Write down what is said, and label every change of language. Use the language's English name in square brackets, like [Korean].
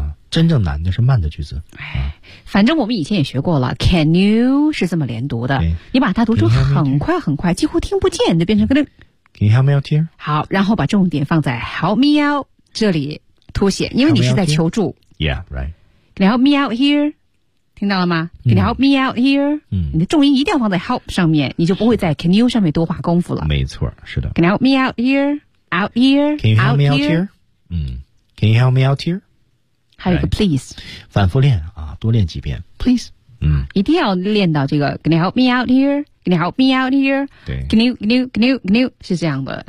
[Chinese] 真正难的是慢的句子。反正我们以前也学过了 ，Can you 是这么连读的，你把它读出很快很快，几乎听不见，就变成个噔。 [English] Can you help me out here？ [Chinese] 好，然后把重点放在 [English] Help me out [Chinese] 这里凸显，因为你是在求助。 [English] Yeah, right. Can you help me out here？ [Chinese] 听到了吗 [English] ？Can you help me out here？ [Chinese] 你的重音一定要放在 Help 上面，你就不会在 Can you 上面多花功夫了。没错，是的。 [English] Can you help me out here？ Out here？ Can you help me out here？ Can you help me out here？ [Chinese] 还有一个 please， right, 反复练啊，多练几遍 please，一定要练到这个 [English] can you help me out here， can you help me out here， [Chinese] 对 [English] can you can you can you can you [Chinese] 是这样的，